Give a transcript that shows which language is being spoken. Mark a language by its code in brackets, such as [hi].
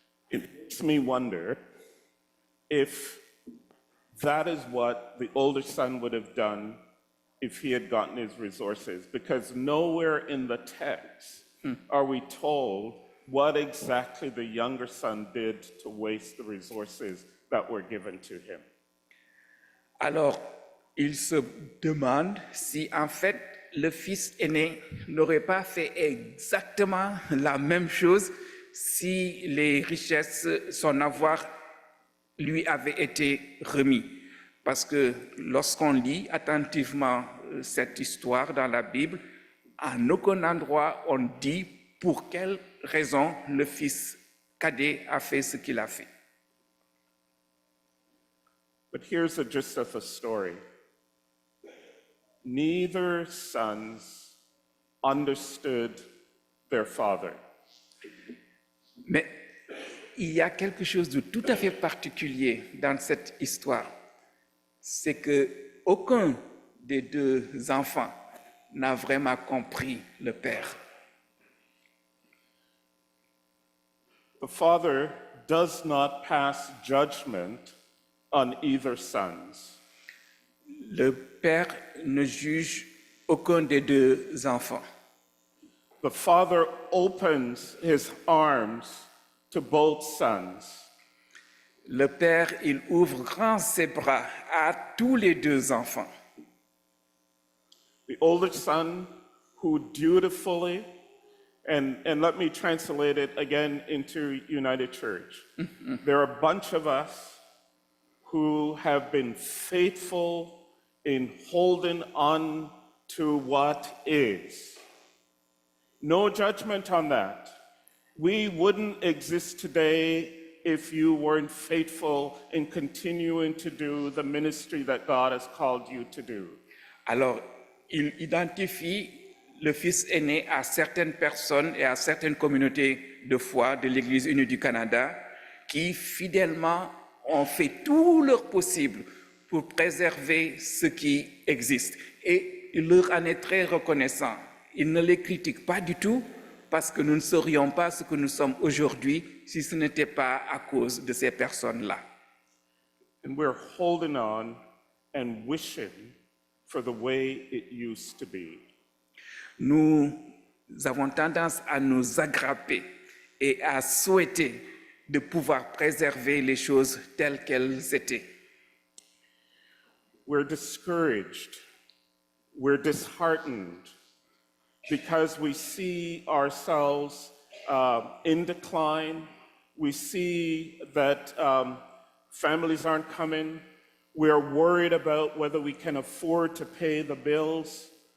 [en] It makes me wonder if that is what the older son would have done if he had gotten his resources, because nowhere in the text are we told what exactly the younger son did to waste the resources that were given to him. [fr] Alors, il se demande si en fait le fils aîné n'aurait pas fait exactement la même chose si les richesses, son avoir lui avait été remis. Parce que lorsqu'on lit attentivement cette histoire dans la Bible, à aucun endroit on dit pour quelle raison le fils cadet a fait ce qu'il a fait. [en] But here's the gist of the story. Neither sons understood their father. [fr] Mais il y a quelque chose de tout à fait particulier dans cette histoire. C'est que aucun des deux enfants n'a vraiment compris le père. [en] The father does not pass judgment on either sons. [fr] Le père ne juge aucun des deux enfants. [en] The father opens his arms to both sons. [fr] Le père, il ouvre grand ses bras à tous les deux enfants. [en] The older son who dutifully, and let me translate it again into United Church. There are a bunch of us who have been faithful in holding on to what is. No judgment on that. We wouldn't exist today if you weren't faithful in continuing to do the ministry that God has called you to do. [fr] Alors, il identifie le fils aîné à certaines personnes et à certaines communautés de foi de l'Église unie du Canada qui fidèlement ont fait tout leur possible pour préserver ce qui existe. Et il leur en est très reconnaissant. Il ne les critique pas du tout parce que nous ne serions pas ce que nous sommes aujourd'hui si ce n'était pas à cause de ces personnes-là. [en] And we're holding on and wishing for the way it used to be. [fr] Nous avons tendance à nous agrapper et à souhaiter de pouvoir préserver les choses telles qu'elles étaient. [en] We're discouraged, we're disheartened because we see ourselves in decline. We see that families aren't coming. We're worried about whether we can afford to pay the bills.